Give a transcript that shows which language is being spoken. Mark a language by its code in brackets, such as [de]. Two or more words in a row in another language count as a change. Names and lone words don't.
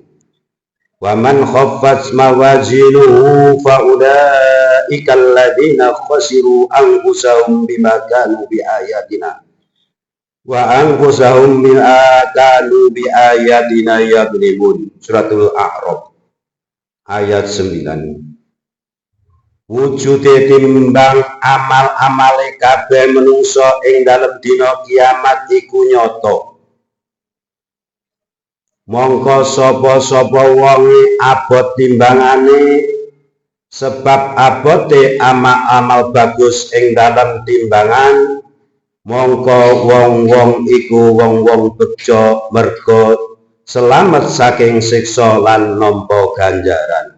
[ar] ومن خفت موازينه فأولئك الذين خسروا أنفسهم بما كانوا بآياتنا وأنفسهم بما كانوا بآياتنا يظلمون. [jv] Suratul A'raf ayat 9. Wujude timbang amal-amale kabeh menungsa ing dalem dina kiamat iku nyata. Mongko sapa-sapa wonge abot timbangane sebab abote amal-amal bagus ing dalam timbangan, mongko wong-wong iku wong-wong bejo merga selamat saking siksa lan nampa ganjaran.